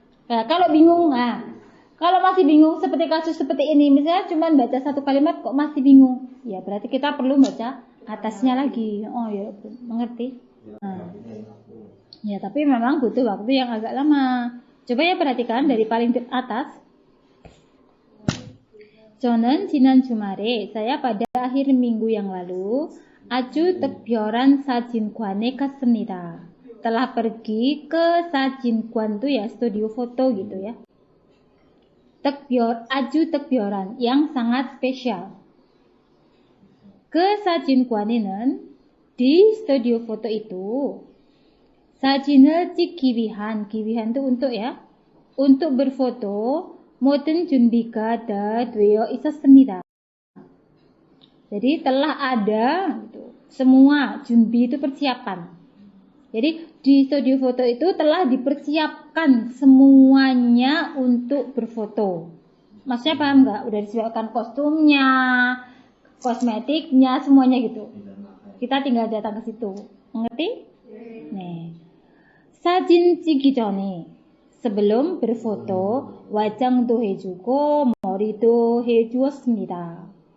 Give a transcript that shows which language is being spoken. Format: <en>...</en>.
<id>Nah, kalau bingung, kalau masih bingung seperti kasus seperti ini, misalnya cuma baca satu kalimat kok masih bingung, ya berarti kita perlu baca atasnya lagi. Oh ya, mengerti? Nah. Ya, tapi memang butuh waktu yang agak lama. Coba ya perhatikan dari paling atas.</id> <ko>저는 지난 주말에,</ko> <id>saya pada akhir minggu yang lalu</id> <ko>아주 특별한 사진관에 갔습니다.</ko> <id>Telah pergi ke 사진관 tuh ya, studio foto gitu ya. 아주 특별한, yang sangat spesial.</id> <ko>그 사진관에는,</ko> <id>di studio foto itu,</id> <ko>사진을 찍기 위한</ko> <id>itu untuk ya, untuk berfoto,</id> <ko>모든 준비가 다 되어 있었습니다.</ko> <id>Jadi telah ada gitu, semua junbi itu persiapan. Jadi di studio foto itu telah dipersiapkan semuanya untuk berfoto. Maksudnya paham nggak? Udah disiapkan kostumnya, kosmetiknya, semuanya gitu. Kita tinggal datang ke situ. Mengerti? Nih.</id> <ko>사진 찍기 전에,</ko> <id>sebelum berfoto,</id> <ko>화장도 해주고 머리도 해주었습니다.</ko>